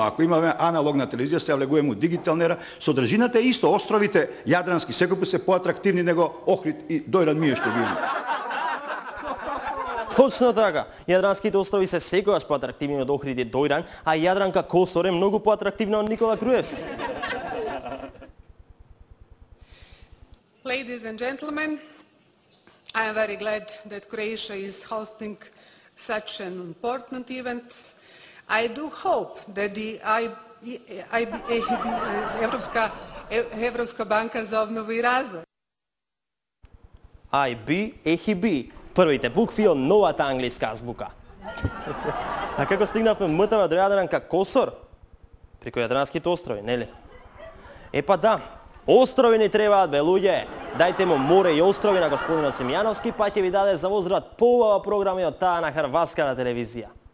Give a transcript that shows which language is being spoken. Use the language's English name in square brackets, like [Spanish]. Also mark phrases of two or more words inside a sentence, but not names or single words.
[Macedonian] Ако имаме аналогна телевизија, се влегуваме у дигитална ера. Содржината е исто. Островите јадрански секој пат се поатрактивни него Охрид и Дојран Мие што ги имаме. Точно така. Јадранските острови се секогаш поатрактивни од Охрид и Дојран, а Јадранка Косор е многу поатрактивна од Никола Груевски. [English] Ladies and gentlemen, I am very glad that Croatia is hosting such an important event. I do hope that the [Croatian] Evropska banka za obnovu i razvoj. [English] EIB, [Macedonian] првите букви од новата англиска азбука. А како стигнавме МТВ до Јадранка Косор? Преку Јадранските острови, нели? Епа да, острови ни требаат, бе, луѓе. Дајте му море и острови на господинот Симјановски, па ќе ви даде за возврат поубава програми од таа на хрватската телевизија.